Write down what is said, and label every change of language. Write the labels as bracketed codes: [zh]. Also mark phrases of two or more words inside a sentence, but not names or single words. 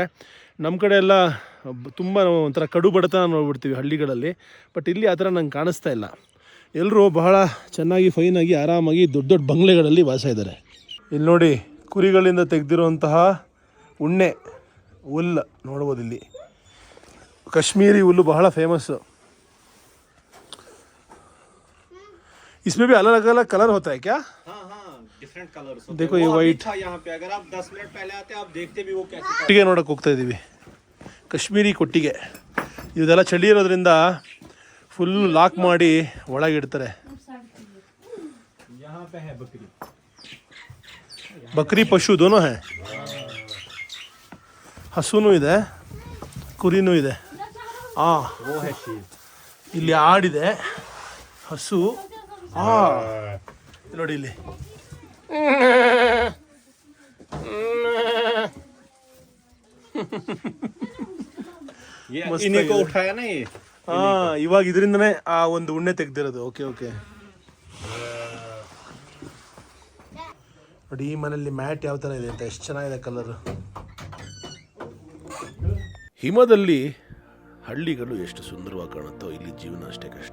[kn] ನಮ್ಮ ಕಡೆ ಎಲ್ಲ ತುಂಬ ಒಂಥರ ಕಡು ಬಡತನ ನೋಡ್ಬಿಡ್ತೀವಿ ಹಳ್ಳಿಗಳಲ್ಲಿ. ಬಟ್ ಇಲ್ಲಿ ಆ ಥರ ನಂಗೆ ಕಾಣಿಸ್ತಾ ಇಲ್ಲ. ಎಲ್ಲರೂ ಬಹಳ ಚೆನ್ನಾಗಿ ಫೈನಾಗಿ ಆರಾಮಾಗಿ ದೊಡ್ಡ ದೊಡ್ಡ ಬಂಗ್ಲೆಗಳಲ್ಲಿ ವಾಸ ಇದ್ದಾರೆ. ಇಲ್ಲಿ ನೋಡಿ, ಕುರಿಗಳಿಂದ ತೆಗೆದಿರುವಂತಹ ಉಣ್ಣೆ ಹುಲ್ಲು ನೋಡ್ಬೋದು. ಇಲ್ಲಿ ಕಾಶ್ಮೀರಿ ಹುಲ್ಲು ಬಹಳ ಫೇಮಸ್ಸು. [hi] इसमें भी अलग अलग कलर होता है क्या? हाँ, [en] different colors [hi] होते हैं. देखो ये वाइट था यहाँ पे. अगर आप 10 मिनट पहले आते आप देखते भी वो कैसे. [kn] ಕೊಟ್ಟಿಗೆ ನೋಡಕ್ಕೆ ಹೋಗ್ತಾ ಇದ್ದೀವಿ. ಕಾಶ್ಮೀರಿ ಕೊಟ್ಟಿಗೆ. ಇದೆಲ್ಲ ಚಳಿ ಇರೋದ್ರಿಂದ [en] full lock [kn] ಮಾಡಿ ಒಳಗಿಡ್ತಾರೆ. [hi] यहाँ पे है बकरी. बकरी पशु दोनों है. [kn] ಹಸುನೂ ಇದೆ, ಕುರಿನೂ ಇದೆ. [hi] वो है शेर. [kn] ಇಲ್ಲಿ ಆಡಿದೆ, ಹಸು. ನೋಡಿ ಇಲ್ಲಿ [hi] ये इन्हीं को उठाया ना ये. [kn] ಇವಾಗ ಇದರಿಂದನೇ ಆ ಒಂದು ಉಣ್ಣೆ ತೆಗ್ದಿರೋದು. [en] OK OK. [kn] ನೋಡಿ ಈ ಮನೆಯಲ್ಲಿ ಮ್ಯಾಟ್ ಯಾವ ಥರ ಇದೆ ಅಂತ, ಎಷ್ಟು ಚೆನ್ನಾಗಿದೆ ಕಲರ್. ಹಿಮದಲ್ಲಿ ಹಳ್ಳಿಗಳು ಎಷ್ಟು ಸುಂದರವಾಗಿ ಕಾಣುತ್ತೋ ಇಲ್ಲಿ ಜೀವನ ಅಷ್ಟೇ ಕಷ್ಟ.